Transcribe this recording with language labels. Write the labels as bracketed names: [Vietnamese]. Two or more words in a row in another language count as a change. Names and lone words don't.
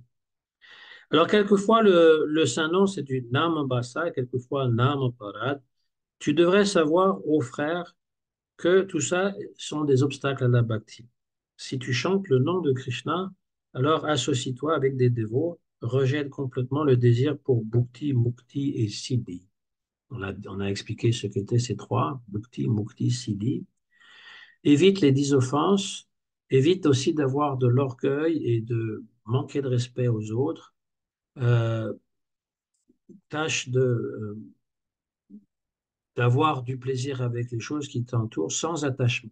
[French] Alors, quelquefois, le saint nom, c'est du Namabasa, quelquefois Namaparad. Tu devrais savoir, ô frère, que tout ça sont des obstacles à la bhakti. Si tu chantes le nom de Krishna, alors associe-toi avec des dévots, rejette complètement le désir pour [Sanskrit] bhukti, mukti [French] et siddhi. On a expliqué ce qu'étaient ces trois, [Sanskrit] bhukti, mukti, siddhi. [French] Évite les 10 offenses, évite aussi d'avoir de l'orgueil et de manquer de respect aux autres. Euh, tâche d'avoir du plaisir avec les choses qui t'entourent sans attachement.